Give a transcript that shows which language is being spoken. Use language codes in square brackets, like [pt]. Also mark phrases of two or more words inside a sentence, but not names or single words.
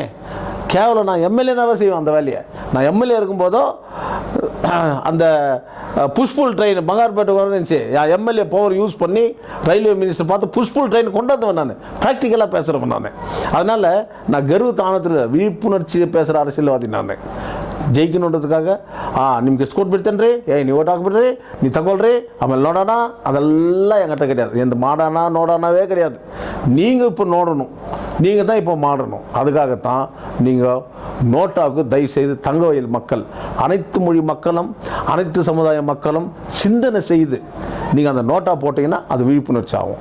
[ta] கேவலம். நான் எம்எல்ஏ தானே செய்வேன் அந்த வேலையை. நான் எம்எல்ஏ இருக்கும்போதோ அந்த [en] push-pull train [ta] பங்கார்பேட்டை வந்துச்சு. என் எம்எல்ஏ [en] power use [ta] பண்ணி [en] railway minister [ta] பார்த்து [en] push-pull train [ta] கொண்டு வந்தவன் நான். ப்ராக்டிக்கலாக பேசுகிறவன் நான். அதனால் நான் கர்வ தானத்தில் விழிப்புணர்ச்சியை பேசுகிற அரசியல்வாதி நான். [kn] ಜೈಕಿನೋಡೋದಕ್ಕಾಗ ನಿಮ್ಗೆ ಎಷ್ಟು ಕೊಟ್ಬಿಡ್ತೇನೆ ರೀ, ನೀವು ಓಟ್ ಹಾಕ್ಬಿಡ್ರಿ, ನೀವು ತಗೊಳ್ರಿ, ಆಮೇಲೆ ನೋಡೋಣ, ಅದೆಲ್ಲ [ta] என்கிட்ட கிடையாது. எந்த மாடானா நோடானாவே கிடையாது. நீங்கள் இப்போ நோடணும், நீங்கள் தான் இப்போ மாடணும். அதுக்காகத்தான் நீங்கள் நோட்டாவுக்கு தயவுசெய்து தங்கவயல் மக்கள், அனைத்து மொழி மக்களும் அனைத்து சமுதாய மக்களும் சிந்தனை செய்து நீங்கள் அந்த நோட்டா போட்டிங்கன்னா அது விழிப்புணர்ச்சி ஆகும்.